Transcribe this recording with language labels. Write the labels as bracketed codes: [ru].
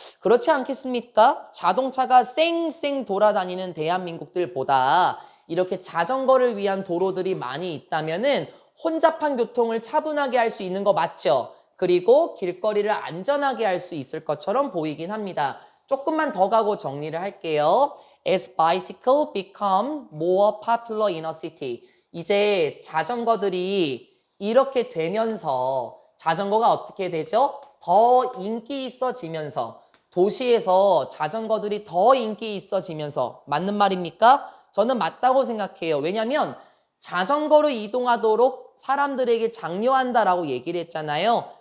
[ko] 그렇지 않겠습니까? 자동차가 쌩쌩 돌아다니는 대한민국들보다 이렇게 자전거를 위한 도로들이 많이 있다면은 혼잡한 교통을 차분하게 할 수 있는 거 맞죠? 그리고 길거리를 안전하게 할 수 있을 것처럼 보이긴 합니다. 조금만 더 가고 정리를 할게요. [en] As bicycle become more popular in a city. [ko] 이제 자전거들이 이렇게 되면서 자전거가 어떻게 되죠? 더 인기 있어지면서 도시에서 자전거들이 더 인기 있어지면서 맞는 말입니까? 저는 맞다고 생각해요. 왜냐하면 자전거로 이동하도록 사람들에게 장려한다라고 얘기를 했잖아요.